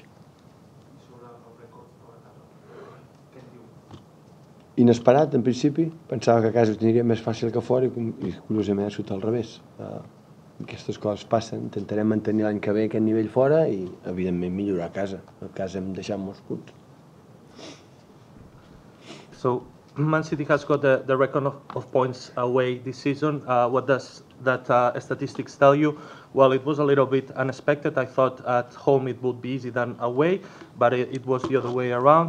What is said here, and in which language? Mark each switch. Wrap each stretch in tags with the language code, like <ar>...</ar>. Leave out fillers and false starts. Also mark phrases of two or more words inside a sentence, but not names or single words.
<ca>Sobre el rècord fora de casa, què et diu? Inesperat, en principi. Pensava que a casa ho tindria més fàcil que fora i curiosament ha sigut al revés. Aquestes coses passen. Intentarem mantenir l'any que ve aquest nivell fora i, evidentment, millorar a casa. A casa hem deixat molts punts.</ca> <en>So Man City has got the record of points away this season. What does that statistics tell you? Well, it was a little bit unexpected. I thought at home it would be easy than away, but it was the other way around.</en>